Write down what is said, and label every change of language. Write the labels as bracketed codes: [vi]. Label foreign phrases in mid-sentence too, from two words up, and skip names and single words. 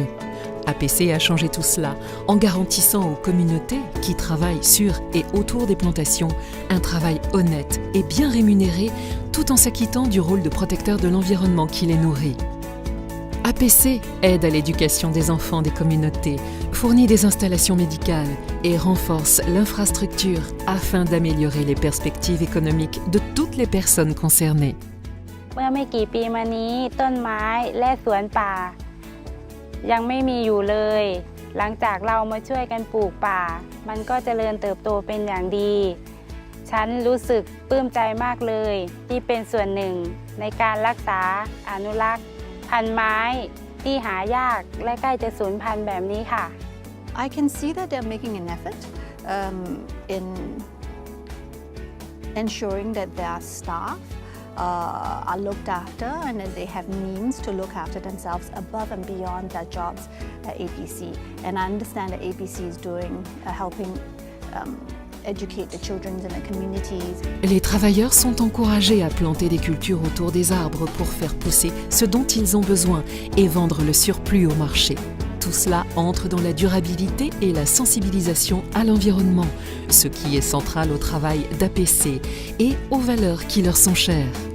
[fr] APC a changé tout cela en garantissant aux communautés qui travaillent sur et autour des plantations un travail honnête et bien rémunéré tout en s'acquittant du rôle de protecteur de l'environnement qui les nourrit. APC aide à l'éducation des enfants des communautés, fournit des installations médicales et renforce l'infrastructure afin d'améliorer les perspectives économiques de toutes les personnes concernées. [th] เมื่อไม่กี่ปีมานี้ต้นไม้และสวนป่ายังไม่มีอยู่เลยหลังจากเรามาช่วยกันปลูกป่ามันก็เจริญเติบโตเป็นอย่างดีฉันรู้สึกปลื้มใจมากเลยที่เป็นส่วนหนึ่งในการรักษาอนุรักษ์พันธุ์ไม้ที่หายากและใกล้จะสูญพันธุ์แบบนี้ค่ะ [en] I can see that they're making an effort in ensuring that their staff are looked after and that they have means to look after themselves above and beyond their jobs at APC. And I understand that APC is doing helping educate the children in the communities. [fr] Les travailleurs sont encouragés à planter des cultures autour des arbres pour faire pousser ce dont ils ont besoin et vendre le surplus au marché. Tout cela entre dans la durabilité et la sensibilisation à l'environnement, ce qui est central au travail d'APC et aux valeurs qui leur sont chères.